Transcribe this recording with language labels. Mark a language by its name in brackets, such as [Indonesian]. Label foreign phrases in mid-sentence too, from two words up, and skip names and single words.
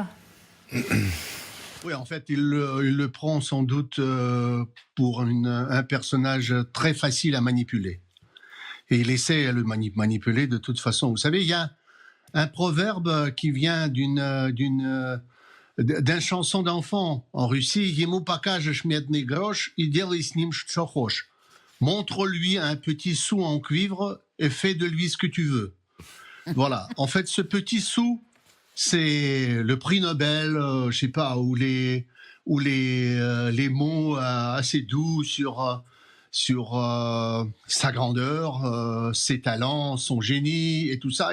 [French] Oui, en fait, il le prend sans doute pour un personnage très facile à manipuler. Et il essaie à le manipuler de toute façon. Vous savez, il y a un proverbe qui vient d'une chanson d'enfant en Russie. [Russian] Ему покажешь медный грош и делай с ним что хочешь. [French] Montre-lui un petit sou en cuivre et fais de lui ce que tu veux. Voilà. En fait, ce petit sou, c'est le prix Nobel, je sais pas, ou les mots assez doux sur sa grandeur, ses talents, son génie et tout ça.